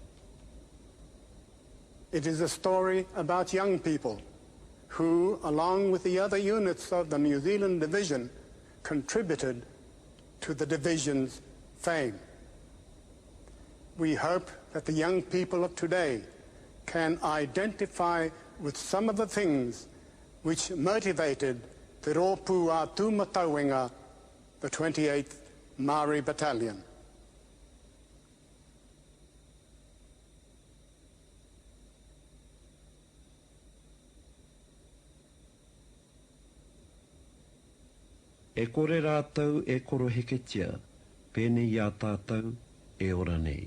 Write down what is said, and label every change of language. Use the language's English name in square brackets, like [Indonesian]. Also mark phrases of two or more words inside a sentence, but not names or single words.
[English] It is a story about young people who, along with the other units of the New Zealand Division, contributed to the division's fame. We hope that the young people of today can identify with some of the things which motivated Te Rōpū a Tūmatauenga, the 28th Maori Battalion. [Māori] E kore rātau e koro heketia, pēnei ia tātou e ora nei.